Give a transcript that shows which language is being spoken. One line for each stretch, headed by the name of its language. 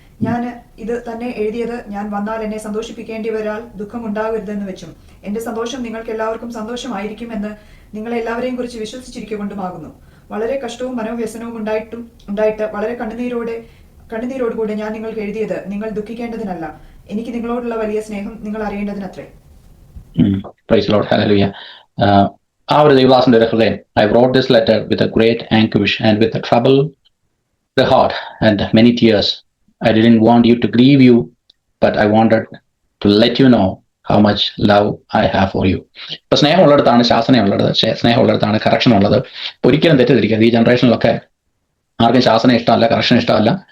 Malayalam: ഞാൻ ഇത് തന്നെ എഴുതിയത് ഞാൻ വന്നാൽ എന്നെ സന്തോഷിപ്പിക്കേണ്ടി വരാൽ ദുഃഖം ഉണ്ടാകരുതെന്ന് വെച്ചും എന്റെ സന്തോഷം നിങ്ങൾക്ക് എല്ലാവർക്കും സന്തോഷമായിരിക്കും എന്ന് നിങ്ങളെല്ലാവരെയും കുറിച്ച് വിശ്വസിച്ചിരിക്കൊണ്ടുമാകുന്നു. വളരെ കഷ്ടവും മനോവ്യസനവും ഉണ്ടായിട്ട് വളരെ കണ്ണുനീരോടുകൂടെ ഞാൻ നിങ്ങൾക്ക് എഴുതിയത് നിങ്ങൾ ദുഃഖിക്കേണ്ടതിനല്ല, എനിക്ക് നിങ്ങളോടുള്ള വലിയ സ്നേഹം നിങ്ങൾ അറിയേണ്ടതിനത്രേ.
English: Praise the Lord, hallelujah.
Malayalam: ആ ഒരു ദൈവദാസന്റെ ഒരു ഹൃദയം,
English: I wrote this letter with a great anguish and with a trouble the heart and many tears. I didn't want you to grieve you, but I wanted to let you know how much love I have for you.
Malayalam: ഇപ്പൊ സ്നേഹമുള്ളിടത്താണ് ശാസനയുള്ളത്, സ്നേഹമുള്ളിടത്താണ് correction ഉള്ളത്. ഒരിക്കലും തെറ്റിദ്ധരിക്കരുത്. ഈ ജനറേഷനിലൊക്കെ ആർക്കും ശാസന ഇഷ്ടമല്ല, correction ഇഷ്ടമല്ല.